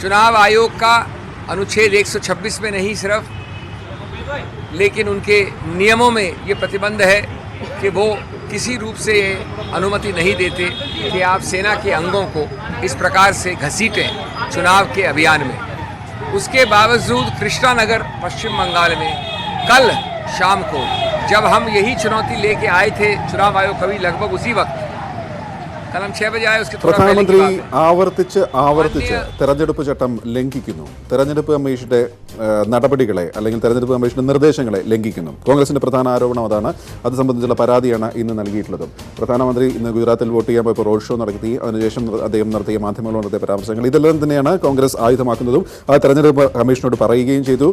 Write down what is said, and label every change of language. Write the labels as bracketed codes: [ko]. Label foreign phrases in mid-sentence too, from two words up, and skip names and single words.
[hi] चुनाव आयोग का अनुच्छेद 126 में नहीं सिर्फ, लेकिन उनके नियमों में ये प्रतिबंध है कि वो किसी रूप से ये अनुमति नहीं देते कि आप सेना के अंगों को इस प्रकार से घसीटें चुनाव के अभियान में। उसके बावजूद कृष्णानगर पश्चिम बंगाल में कल शाम को जब हम यही चुनौती लेके आए थे चुनाव आयोग कभी लगभग उसी वक्त, कल हम 6 बजे आए, उसके थोड़ा पहले की बात है। [ml] ആവർത്തിച്ച് തെരഞ്ഞെടുപ്പ് ചട്ടം ലംഘിക്കുന്നു, തെരഞ്ഞെടുപ്പ് കമ്മീഷന്റെ നടപടികളെ അല്ലെങ്കിൽ തെരഞ്ഞെടുപ്പ് കമ്മീഷന്റെ നിർദ്ദേശങ്ങളെ ലംഘിക്കുന്നു. കോൺഗ്രസിന്റെ പ്രധാന ആരോപണം അതാണ്. അത് സംബന്ധിച്ചുള്ള പരാതിയാണ് ഇന്ന് നൽകിയിട്ടുള്ളത്. പ്രധാനമന്ത്രി ഇന്ന് ഗുജറാത്തിൽ വോട്ട് ചെയ്യാൻ പോയപ്പോൾ [en] road show [ml] നടത്തി, അതിനുശേഷം അദ്ദേഹം നടത്തിയ മാധ്യമങ്ങളോട് നടത്തിയ പരാമർശങ്ങൾ, ഇതെല്ലാം തന്നെയാണ് കോൺഗ്രസ് ആയുധമാക്കുന്നതും ആ തെരഞ്ഞെടുപ്പ് കമ്മീഷനോട് പറയുകയും ചെയ്തു.